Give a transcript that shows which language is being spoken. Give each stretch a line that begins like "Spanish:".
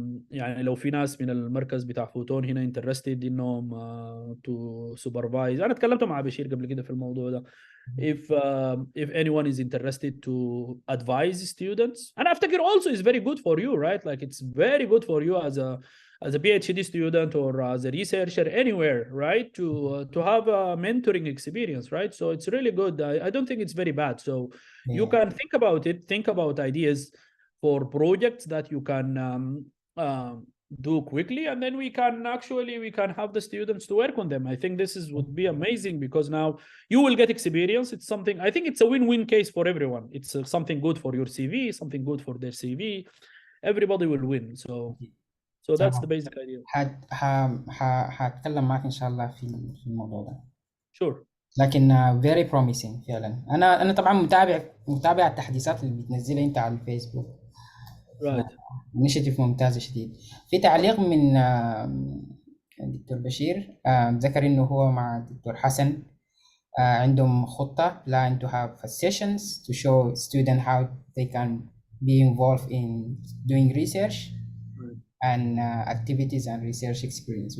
Arabic: يعني لو في ناس من المركز بتاع فوتون هنا
English: interested
Arabic: انهم
English: to supervise.
Arabic: انا تكلمت مع بشير قبل كده في الموضوع ده.
English: If anyone is interested to advise students, and I
Arabic: افتكر
English: also is very good for you, right? Like it's very good for you as a PhD student or as a researcher anywhere, right? To have a mentoring experience, right? So it's really good. I don't think it's very bad. So you can think about it, think about ideas for projects that you can do quickly, and then we can have the students to work on them. I think this would be amazing because now you will get experience. It's something, I think it's a win-win case for everyone. It's something good for your CV, something good for their CV. Everybody will win. So that's the basic idea.
Arabic: هتكلم معك ان شاء الله في الموضوع ده.
English: Sure.
Arabic: لكن
English: very promising
Arabic: فعلا. انا طبعا متابع التحديثات اللي بتنزلها انت على الفيسبوك.
English: Right.
Arabic: initiative ممتازة شديد. في تعليق من الدكتور بشير ذكر انه هو مع الدكتور حسن عندهم خطة
English: plan to have sessions to show students how they can be involved in doing research and activities and research experience.